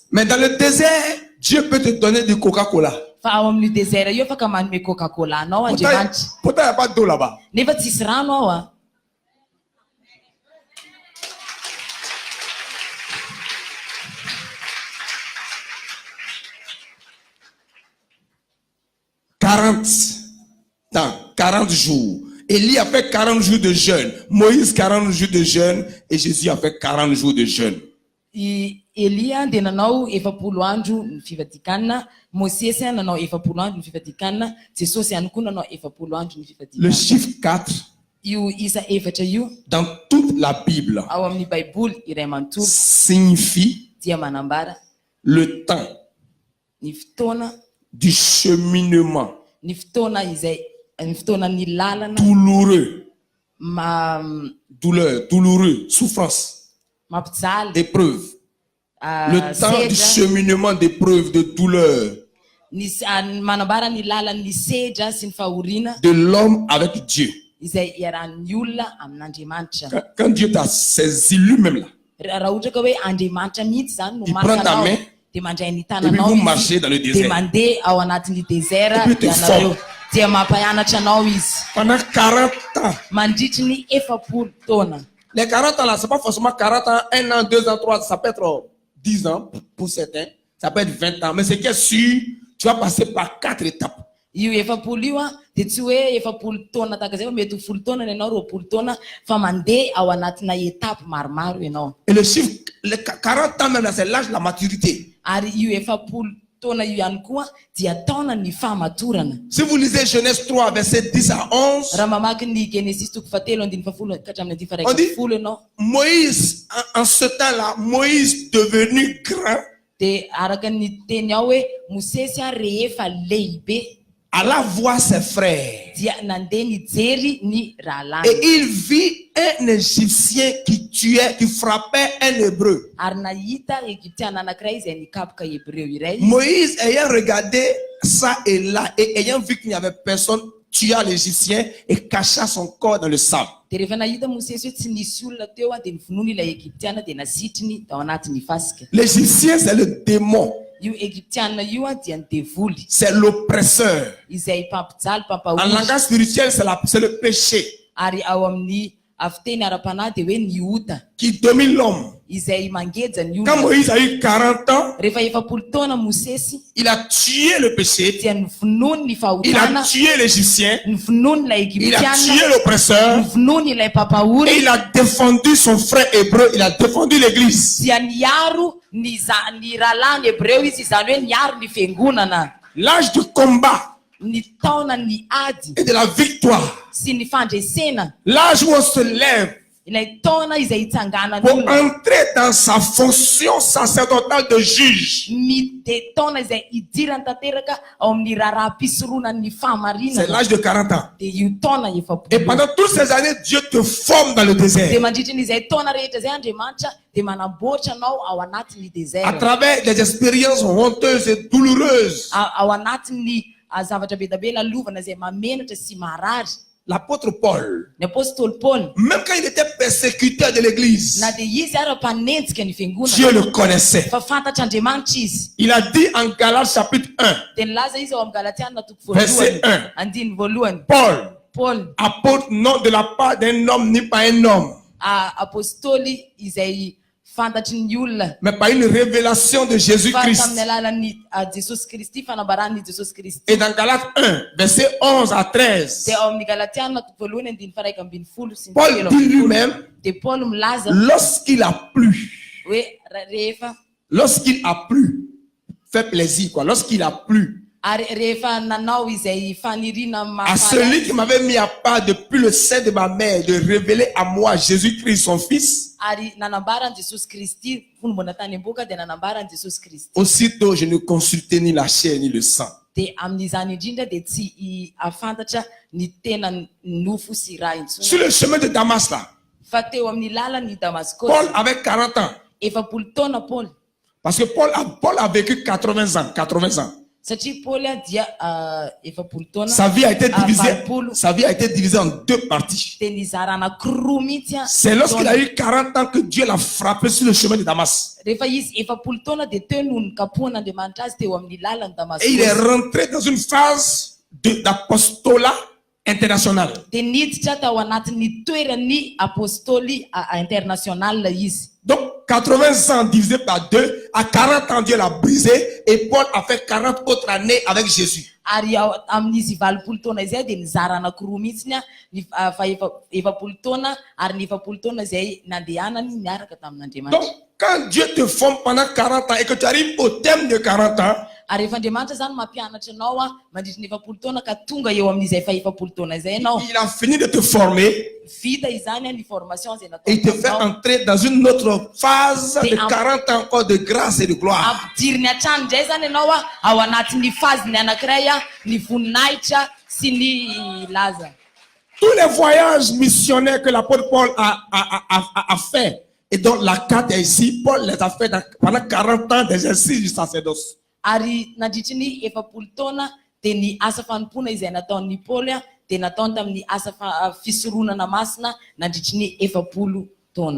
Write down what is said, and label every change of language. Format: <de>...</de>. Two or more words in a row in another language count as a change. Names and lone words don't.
<fr>Mais dans le désert, Dieu peut te donner du Coca-Cola.</fr> <mg>Fa ao amin'ny désert io afaka manome Coca-Cola anao Andriamanitra.</mg> <fr>Pourtant, il n'y a pas d'eau là-bas.</fr> <mg>Nefa tsisy rano ao a.</mg> <fr>Dans 40 jours. Élie a fait 40 jours de jeûne. Moïse 40 jours de jeûne. Et Jésus a fait 40 jours de jeûne.</fr> <mg>I Elia dia nanao 40 andro ny fivadikanana, Mosesy nanao 40 andro ny fivadikanana, Jesosy ihany koa nanao 40 andro ny</mg> <fr>Le</fr> <mg>fivadikanana.</mg> <fr>chiffre 4,</fr> <mg>Io isa efatra io</mg> <fr>dans toute la Bible,</fr> <mg>ao amin'ny Baiboly iray manontolo</mg> <fr>signifie</fr> <mg>dia manambara</mg> <fr>le temps</fr> <mg>ny fotoana,</mg> <fr>du cheminement</fr> <mg>ny fotoana izay ny fotoanan'ny lalana</mg> <fr>douloureux, douleur, douloureux, souffrance,</fr> <mg>mampijaly,</mg> <fr>épreuve. Le temps du</fr> <mg>sedra,</mg> <fr>cheminement d'épreuve, de douleur</fr> <mg>manambara ny lalan'ny sedra sy ny fahoriana</mg> <fr>de l'homme avec Dieu.</fr> <mg>izay iarahan'ny olona amin'Andriamanitra.</mg> <fr>Quand Dieu t'a saisi lui-même là,</fr> <mg>Raha ohatra ka hoe Andriamanitra mihitsy zany no</mg> <fr>Il prend ta</fr> <mg>anao</mg> <fr>main,</fr> <mg>dia mandray ny</mg> <fr>et puis</fr> <mg>tananao</mg> <fr>vous marchez dans le</fr> <mg>dia</mg> <fr>désert.</fr> <mg>mandeha ao anatin'ny désert</mg> <fr>Et puis</fr> <mg>dia</mg> <fr>tu</fr> <mg>anareo</mg> <fr>formes.</fr> <mg>dia mampianatra anao izy</mg> <fr>Pendant 40 ans.</fr> <mg>mandritry ny 40 taona.</mg> <fr>Les 40 ans là, c'est pas forcément 40 ans, 1 an, 2 ans, 3 ans, ça peut être 10 ans pour certains, ça peut être 20 ans. Mais ce qui est sûr, tu vas passer par 4 étapes.</fr> <mg>Io 40 io a dia tsy hoe 40 taona tahaka zay fa mety ho 10 taona ianao 20 taona fa mandeha ao anatina etape maromaro ianao.</mg> <fr>Et le chiffre, les 40 ans même là, c'est l'âge de la maturité.</fr> <mg>Ary io 40 taona io ihany koa dia taona ny fahamatorana.</mg> <fr>Si vous lisez Genèse 3, verset 10 à 11,</fr> <mg>Raha mamaky ny Genesis 3:10 ka hatramin'ny 10 ianao</mg> <fr>Moïse, en ce temps-là, Moïse devenu grand,</fr> <mg>dia araka ny teny ao hoe Mosesy rehefa lehibe</mg> <fr>alla voir ses frères.</fr> <mg>dia nandeha nijery ny rahalany.</mg> <fr>Et il vit un Égyptien qui frappait un Hébreu.</fr> <mg>Ary nahita Egyptiana anankiray izay nikapoka Hébreu iray.</mg> <fr>Moïse ayant regardé ça et là, et ayant vu qu'il n'y avait personne, tua l'Égyptien et cacha son corps dans le sable.</fr> <mg>Dia rehefa nahita Mosesy hoe tsy nisy olona teo dia nivonoana ilay Egyptiana dia nasitriny ao anatin'ny fasika.</mg> <fr>L'Égyptien, c'est le démon,</fr> <mg>Io Egyptiana io dia ny devoly</mg> <fr>c'est l'oppresseur.</fr> <mg>izay mpampijaly</mg> <fr>En</fr> <mg>mpampahory.</mg> <fr>langage spirituel, c'est le péché</fr> <mg>Ary ao amin'ny afiteny ara-panahy dia hoe ny ota</mg> <fr>qui domine l'homme.</fr> <mg>izay mangeja ny</mg> <fr>Quand</fr> <mg>olona.</mg> <fr>Moïse a eu 40 ans,</fr> <mg>Rehefa 40 taona Mosesy</mg> <fr>il a tué le péché,</fr> <mg>dia nivonoany ny</mg> <fr>il</fr> <mg>fahotana,</mg> <fr>a tué l'Égyptien,</fr> <mg>nivonoany ilay</mg> <fr>il a tué</fr> <mg>Egyptiana,</mg> <fr>l'oppresseur,</fr> <mg>nivonoany ilay</mg> <fr>et</fr> <mg>mpampahory</mg> <fr>il a défendu son frère hébreu, il a défendu l'église.</fr> <mg>dia niaro ny rahalany Hebreu izy izany hoe niaro ny fiangonana.</mg> <fr>L'âge du combat</fr> <mg>Ny taona ny ady</mg> <fr>et de la victoire.</fr> <mg>sy ny fandresena,</mg> <fr>L'âge où on se lève</fr> <mg>ilay taona izay hitsanganany</mg> <fr>pour</fr> <mg>olona.</mg> <fr>entrer dans sa fonction sacerdotale de juge.</fr> <mg>Dia taona izay idirany tanteraka ao amin'ny raharaham-pisoroanan'ny</mg> <fr>C'est</fr> <mg>fahamarinana</mg> <fr>l'âge de 40 ans.</fr> <mg>dia io taona 40.</mg> <fr>Et pendant toutes ces années, Dieu te forme dans le</fr> <mg>Dia</mg> <fr>désert.</fr> <mg>mandritra n'izay taona rehetra zay Andriamanitra dia manamboatra anao ao anatin'ny</mg> <fr>À</fr> <mg>désert,</mg> <fr>travers des expériences honteuses et douloureuses.</fr> <mg>ao anatin'ny zavatra be da be lalovana izay mamenatra sy marary.</mg> <fr>L'apôtre Paul,</fr> <mg>Ny apôstôly Paul</mg> <fr>même quand il était persécuteur de l'église,</fr> <mg>na dia izy ary mpanenjika ny</mg> <fr>Dieu</fr> <mg>fiangonana</mg> <fr>le connaissait.</fr> <mg>fa fantatr'Andriamanitra izy.</mg> <fr>Il a dit en Galates chapitre 1,</fr> <mg>Dia nilaza izy ao amin'ny Galatiana toko</mg> <fr>verset 1,</fr> <mg>andiny voalohany.</mg> <fr>Paul,</fr> <mg>Paul</mg> <fr>apôtre non de la part d'un homme ni pas un homme,</fr> <mg>apôstoly izay fantatry ny olona.</mg> <fr>mais par une révélation de</fr> <mg>Fa</mg> <fr>Jésus-Christ.</fr> <mg>tamin'ny alalan'ny Jesosy Kristy, fanambaran'ny Jesosy Kristy.</mg> <fr>Et dans Galates 1, verset 11 à 13,</fr> <mg>Dia ao amin'ny Galatiana voalohany andiny faraika ambin'ny folo sy ny</mg> <fr>Paul</fr> <mg>telo</mg> <fr>dit</fr> <mg>ambin'ny folo.</mg> <fr>lui-même,</fr> <mg>Dia Paul milaza</mg> <fr>lorsqu'il a plu,</fr> <mg>hoe rehefa</mg> <fr>lorsqu'il a plu, fait plaisir quoi, lorsqu'il a plu</fr> <mg>ary rehefa nanao izay faniriana</mg> <fr>à celui qui m'avait mis à part depuis le sein de ma mère de révéler à moi Jésus-Christ son fils,</fr> <mg>ary nanambarany Jesosy Kristy fonombana tany am-boka dia nanambarany Jesosy Kristy.</mg> <fr>aussitôt je ne consultais ni la chair ni le sang.</fr> <mg>Dia amin'izany indrindra dia tsy afantatra ny tena nofo sy raha intsony.</mg> <fr>Sur le chemin de Damas là,</fr> <mg>Fa teo amin'ny lalan'ny Damascus,</mg> <fr>Paul avait 40 ans.</fr> <mg>efapolo taona Paul.</mg> <fr>Parce que Paul a vécu 80 ans. 80 ans.</fr> <mg>Satria Paul dia efapolo taona.</mg> <fr>Sa vie a été divisée,</fr> <mg>valopolo.</mg> <fr>sa vie a été divisée en deux parties.</fr> <mg>Dia nizarana kiroa mihitsy a.</mg> <fr>C'est lorsqu'il a eu 40 ans que Dieu l'a frappé sur le chemin de Damas.</fr> <mg>Rehefa izy efapolo taona dia teo no nikapohan'Andriamanitra azy teo amin'ny lalan'ny</mg> <fr>Et il est</fr> <mg>Damascus.</mg> <fr>rentré dans une phase d'apostolat international.</fr> <mg>Dia niditra tao anatin'ny toeran'ny apôstoly international izy.</mg> <fr>Donc 80 ans divisé par 2, à 40 ans Dieu l'a brisé et Paul a fait 40 autres années avec Jésus.</fr> <mg>Ary amin'izy valopolo taona izay dia nizarana kiroa mihitsy fa efapolo taona ary ny efapolo taona izay nandehanany niaraka</mg> <fr>Donc</fr> <mg>tamin'Andriamanitra.</mg> <fr>quand Dieu te forme pendant 40 ans et que tu arrives au terme de 40 ans,</fr> <mg>Ary rehefa Andriamanitra zany mampianatra anao mandritra ny efapolo taona ka tonga eo amin'izay fa efapolo taona izay ianao.</mg> <fr>il a fini de te former</fr> <mg>Vita izany ny formation izay</mg> <fr>et il te fait</fr> <mg>nataonao.</mg> <fr>entrer dans une autre phase de 40 ans encore de grâce et de gloire.</fr> <mg>Ampidiriny hatrany indray zany ianao ao anatin'ny faziny anankiray ny voninahitra sy ny laza.</mg> <fr>Tous les voyages missionnaires que l'apôtre Paul a fait, et donc la carte est ici, Paul les a fait pendant 40 ans d'exercice du sacerdoce.</fr> <mg>Ary nandritra ny efapolo taona dia ny asa fanompona izay nataon'ny Paoly dia nataony tamin'ny asa fisoronana masina nandritra ny efapolo taona.</mg>